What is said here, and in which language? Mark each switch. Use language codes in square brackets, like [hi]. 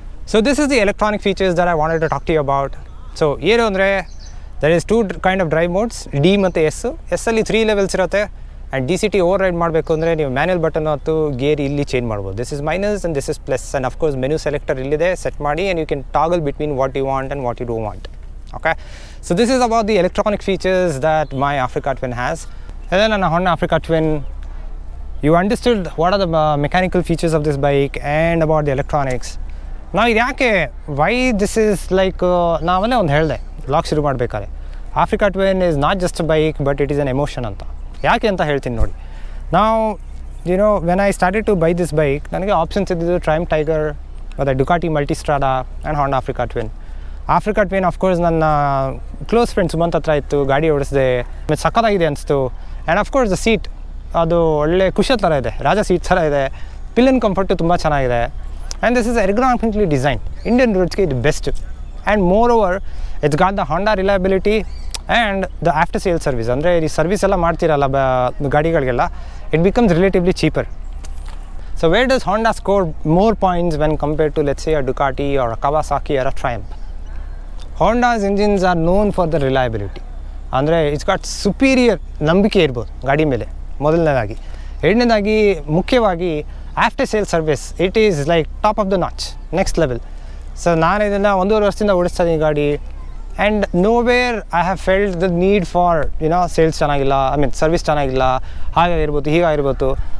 [en] So this is the electronic features that I wanted to talk to you about. [kn] So ಏನು ಅಂದರೆ, [en] there is 2 kind of drive modes, D [kn] ಮತ್ತು S ಅಲ್ಲಿ 3 levels ಇರುತ್ತೆ. [en] and DCT override [kn] ಮಾಡಬೇಕು ಅಂದರೆ ನೀವು manual button ಮತ್ತು gear ಇಲ್ಲಿ ಚೇಂಜ್ ಮಾಡ್ಬೋದು. [en] This is minus and this is plus. And of course [kn] menu selector ಇಲ್ಲಿದೆ, ಸೆಟ್ ಮಾಡಿ [en] And you can toggle between what you want and what you don't want. Okay, so this is about the electronic features that my Africa Twin has. And then on a Honda Africa Twin, you understood what are the mechanical features of this bike and about the electronics. Now why this is like naavale [kn] ಒಂದು ಹೇಳಿದೆ vlog ಶುರು ಮಾಡಬೇಕಾದ್ರೆ, [en] Africa Twin is not just a bike but it is an emotion ಅಂತ. [kn] ಯಾಕೆ ಅಂತ ಹೇಳ್ತೀನಿ ನೋಡಿ. [en] Now you know, when I started to buy this bike, [kn] ನನಗೆ ಆಪ್ಷನ್ಸ್ ಇದ್ದಿದ್ದು [en] Triumph Tiger, ಮತ್ತು Ducati Multistrada and Honda Africa Twin. [kn] Africa twin of course ನನ್ನ close friend Sumanth ಹತ್ರ ಇತ್ತು, ಗಾಡಿ ಓಡಿಸಿದೆ, ಮತ್ತು ಸಕ್ಕತ್ತಾಗಿದೆ ಅನಿಸ್ತು. ಆ್ಯಂಡ್ ಆಫ್ಕೋರ್ಸ್ ದ ಸೀಟ್ ಅದು ಒಳ್ಳೆ ಕುಶ ಥರ ಇದೆ, ರಾಜ ಸೀಟ್ ಥರ ಇದೆ. ಪಿಲ್ಲನ್ ಕಂಫರ್ಟು ತುಂಬ ಚೆನ್ನಾಗಿದೆ. [en] And this is ergonomically design, Indian ರೋಡ್ಸ್ಗೆ ಇದು best. And moreover it's got the Honda reliability and the after sale service. [kn] ಅಂದರೆ ಈ ಸರ್ವಿಸ್ ಎಲ್ಲ ಮಾಡ್ತಿರಲ್ಲ ಗಾಡಿಗಳಿಗೆಲ್ಲ, [en] It becomes relatively cheaper. So where does Honda score more points when compared to let's say a Ducati or a Kawasaki or a Triumph? Honda's engines are known for the reliability. [kn] ಅಂದರೆ [en] it's got superior [kn] ನಂಬಿಕೆ ಇರ್ಬೋದು ಗಾಡಿ ಮೇಲೆ ಮೊದಲನೇದಾಗಿ. ಎರಡನೇದಾಗಿ ಮುಖ್ಯವಾಗಿ [en] After sale service, it is like top of the notch, next level. [kn] So ನಾನು ಇದನ್ನು 1.5 ವರ್ಷದಿಂದ ಓಡಿಸ್ತಾ ಇದ್ದೀನಿ ಗಾಡಿ. [en] and nowhere I have felt the need for sales [kn] ಚೆನ್ನಾಗಿಲ್ಲ, ಸರ್ವಿಸ್ ಚೆನ್ನಾಗಿಲ್ಲ, ಹಾಗಾಗಿರ್ಬೋದು ಹೀಗಾಗಿರ್ಬೋದು.